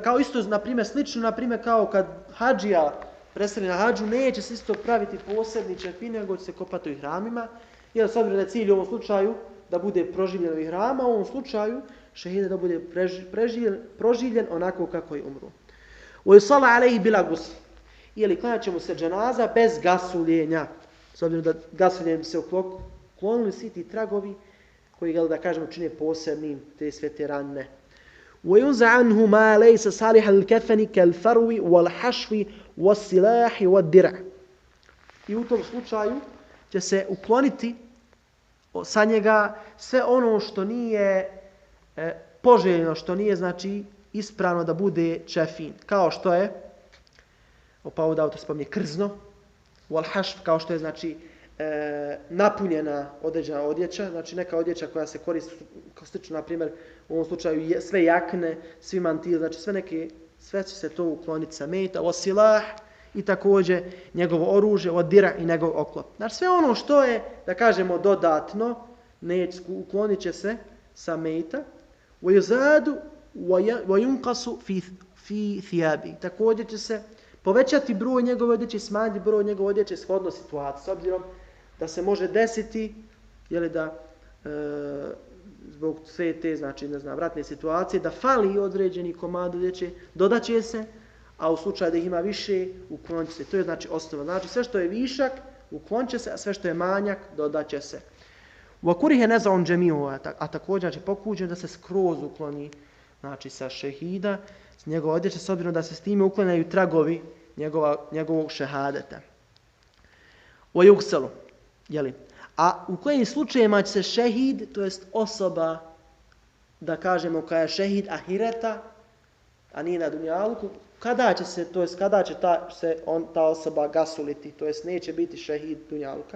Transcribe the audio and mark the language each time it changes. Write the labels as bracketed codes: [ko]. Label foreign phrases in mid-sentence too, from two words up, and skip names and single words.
[bs] Kao isto, slično, kao kad hadžija preseli na hadžu, neće se isto praviti posebni čefini, nego će se kopati u ihramima. Jer s obzirom da je cilj u ovom slučaju da bude proživljen u ihrama, u ovom slučaju šehida da bude proživljen onako kako je umro. [ar] وَيُصَلَّ عَلَيْهِ بِلَا غُسْلٍ. [bs] Klanjat će mu se dženaza bez gasuljenja. S obzirom da gasuljenjem se uklonili svi ti tragovi koji ga, da kažemo, čine posebnim, te sve te ranne. [ar] وَيُنْزَ عَنْهُ مَا لَيْسَ صَالِحًا لِلْكَفَنِ كَالْفَرْوِ وَالْحَشْوِ وَالسِّلَاحِ وَالدِّرْعِ. [bs] I u tom slučaju će se ukloniti sa njega sve ono što nije poželjno, što nije, znači, ispravno da bude čefin. Kao što je, pa ovdje autor spominje krzno, walhašv, kao što je, znači, napunjena određena odjeća, znači neka odjeća koja se koristi, kao slično, na primjer, u ovom slučaju sve jakne, svi mantili, znači sve će se to ukloniti sa mejta, osilah i također njegovo oružje, odira i njegov oklop. Znači sve ono što je, da kažemo, dodatno, uklonit će se sa mejta, [ar] وَيُزَادُ وَيُنْقَسُ فِي ثِيَابِ. [bs] Također će se povećati broj njegove odjeće i smanjiti broj njegove odjeće shodno situaciji, s obzirom da se može desiti, jeli da, zbog sve te, znači, ne znam, ratne situacije, da fali određeni komad odjeće, dodaće se, a u slučaju da ih ima više, uklonit će se. To je, znači, osnova. Znači, sve što je višak, uklonit će se, a sve što je manjak, dodaće se. [ar] وَكُرِهَ نَزَعُنْ جَمِيهُ. [bs] A također, znači, pokuđen da se skroz ukloni, znači, sa šehida, s njegove odjeće, s obzirom da se s time uklanjaju tragovi njegovog šehadeta. [ar] وَيُغْسَلُ. Jeli? [bs] A u kojim slučajima će se šehid, to jest osoba, da kažemo, koja je šehid ahireta, a nije na dunjalku, kada će se, to jest kada će ta osoba gasuliti, to jest neće biti šehid dunjalka.